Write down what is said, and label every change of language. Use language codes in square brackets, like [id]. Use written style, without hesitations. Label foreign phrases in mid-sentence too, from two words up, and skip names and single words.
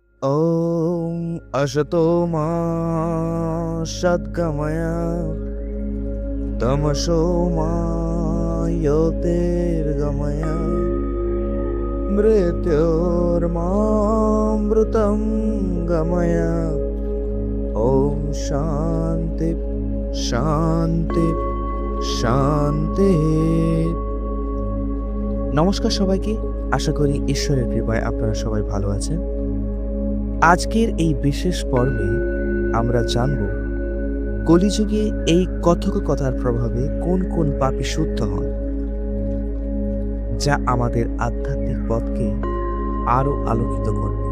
[sa] ॐ असतो मा सद्गमय तमसो मा ज्योतिर्गमय मृत्योर्मामृतं गमय। ॐ शान्ति शान्ति শান্তি। [bn] নমস্কার সবাইকে, আশা করি ঈশ্বরের কৃপায় আপনারা সবাই ভালো আছেন। আজকের এই বিশেষ পর্বে আমরা জানব কলিযুগে এই কথোপকথার প্রভাবে কোন কোন পাপী শুদ্ধ হন, যা আমাদের আধ্যাত্মিক পথকে আরো আলোকিত করবে।